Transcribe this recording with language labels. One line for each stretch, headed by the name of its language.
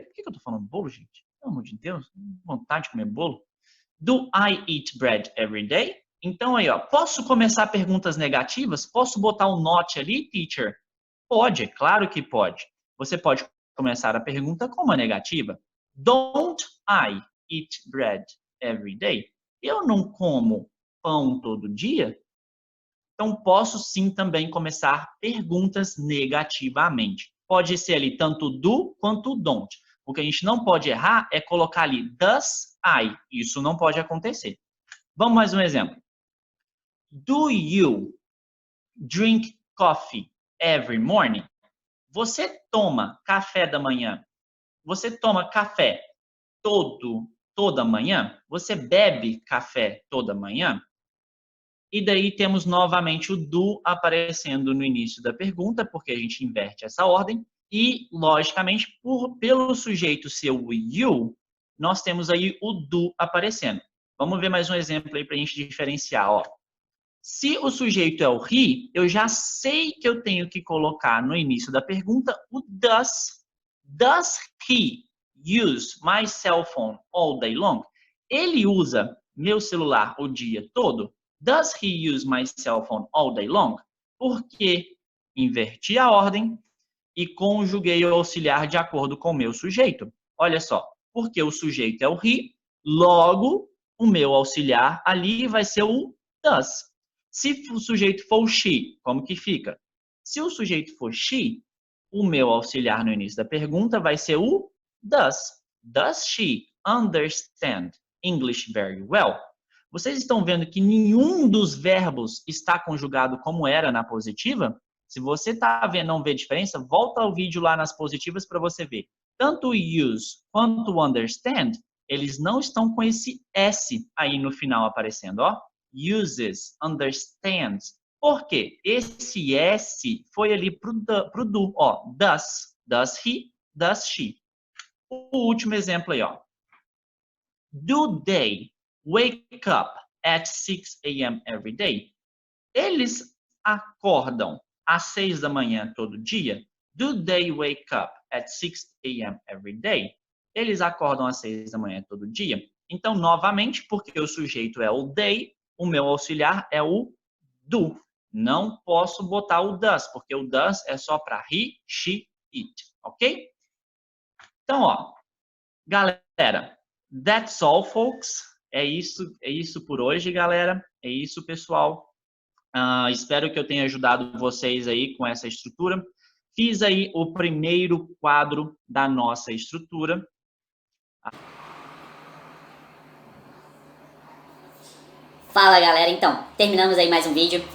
Portuguese: Por que eu tô falando bolo, gente? Pelo amor de Deus, vontade de comer bolo.
English: Do I eat bread every day?
Portuguese: Então aí, ó, posso começar perguntas negativas? Posso botar um not ali, teacher? Pode, é claro que pode. Você pode começar a pergunta com uma negativa.
English: Don't I eat bread every day?
Portuguese: Eu não como pão todo dia? Então, posso sim também começar perguntas negativamente. Pode ser ali tanto do quanto don't. O que a gente não pode errar é colocar ali does I. Isso não pode acontecer. Vamos mais um exemplo.
English: Do you drink coffee every morning?
Portuguese: Você toma café da manhã? Você toma café toda manhã? Você bebe café toda manhã? E daí temos novamente o do aparecendo no início da pergunta, porque a gente inverte essa ordem. E, logicamente, pelo sujeito ser o you, nós temos aí o do aparecendo. Vamos ver mais um exemplo aí para a gente diferenciar. Ó. Se o sujeito é o he, eu já sei que eu tenho que colocar no início da pergunta o does.
English: Does he use my cell phone all day long?
Portuguese: Ele usa meu celular o dia todo?
English: Does he use my cell phone all day long?
Portuguese: Porque inverti a ordem e conjuguei o auxiliar de acordo com o meu sujeito. Olha só, porque o sujeito é o he, logo o meu auxiliar ali vai ser o does. Se o sujeito for o she, como que fica? Se o sujeito for she, o meu auxiliar no início da pergunta vai ser o does.
English: Does she understand English very well?
Portuguese: Vocês estão vendo que nenhum dos verbos está conjugado como era na positiva? Se você está vendo, não vê diferença, volta ao vídeo lá nas positivas para você ver. Tanto o use quanto o understand, eles não estão com esse S aí no final aparecendo, ó. Uses, understands. Por quê? Esse S foi ali pro do, ó. Does. Does he, does she. O último exemplo aí, ó.
English: Do they wake up at 6 a.m. every day?
Portuguese: Eles acordam às 6 da manhã todo dia?
English: Do they wake up at 6 a.m. every day?
Portuguese: Eles acordam às 6 da manhã todo dia? Então, novamente, porque o sujeito é o they, o meu auxiliar é o do. Não posso botar o does, porque o does é só para he, she, it, ok? Então, ó, galera,
English: that's all, folks.
Portuguese: É isso por hoje, galera. É isso, pessoal. Espero que eu tenha ajudado vocês aí com essa estrutura. Fiz aí o primeiro quadro da nossa estrutura. Fala, galera, então, terminamos aí mais um vídeo.